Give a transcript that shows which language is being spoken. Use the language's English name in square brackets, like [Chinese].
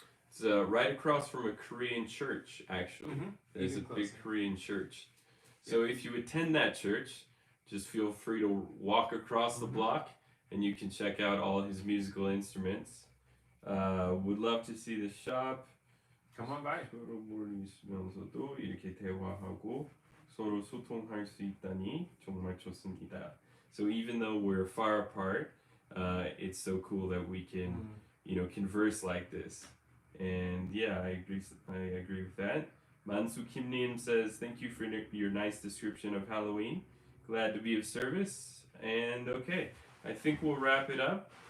[English] It's right across from a Korean church, actually. Mhm. There's Even a big closer. Korean church. So if you attend that church, just feel free to walk across the block and you can check out all his musical instruments. Would love to see the shop. Come on by. [Korean] 서로 모르시면서도 이렇게 대화하고 서로 소통할 수 있다니 정말 좋습니다. [English] So even though we're far apart, it's so cool that we can, converse like this. And yeah, I agree with that. Mansu Kim Nim says, thank you for your nice description of Halloween. Glad to be of service. And okay, I think we'll wrap it up.